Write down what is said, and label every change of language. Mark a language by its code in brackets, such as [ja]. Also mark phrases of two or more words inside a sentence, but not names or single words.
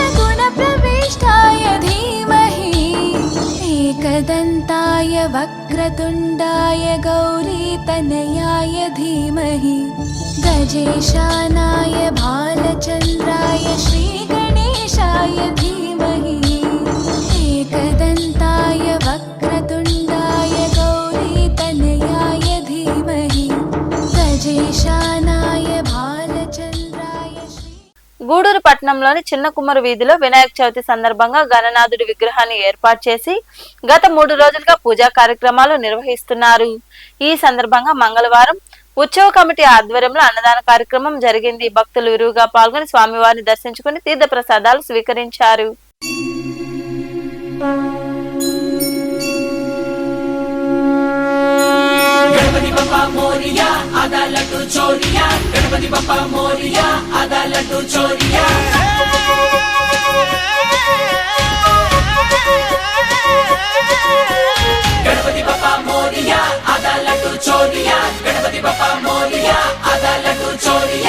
[sa] गुणप्रविष्टाय धीमहि एकदन्ताय वक्र वक्रतुण्डाय गौरीतनयाय धीमहि गजेशानाय भालचन्द्राय श्रीगणेशाय धीमहि एकदन्ताय वक्रतुण्डाय गौरीतनयाय धीमहि गजेशानाय भालचन्द्राय [te] గూడూరు పట్టణంలోని చిన్న కుమ్మరు వీధిలో వినాయక చవితి సందర్భంగా గణనాథుడి విగ్రహాన్ని ఏర్పాటు చేసి గత 3 రోజులుగా పూజా కార్యక్రమాలు నిర్వహిస్తున్నారు. ఈ సందర్భంగా మంగళవారం ఉత్సవ కమిటీ ఆధ్వర్యంలో అన్నదాన కార్యక్రమం జరిగింది. భక్తులు విరివిగా పాల్గొని స్వామివారిని దర్శించుకుని తీర్థ ప్రసాదాలు స్వీకరించారు. [mr] गणपति बप्पा मोरिया आधा लड्डू चोरिया गणपति बप्पा मोरिया आधा लड्डू चोरिया गणपति बप्पा मोरिया आधा लड्डू चोरिया गणपति बप्पा मोरिया आधा लड्डू चोरिया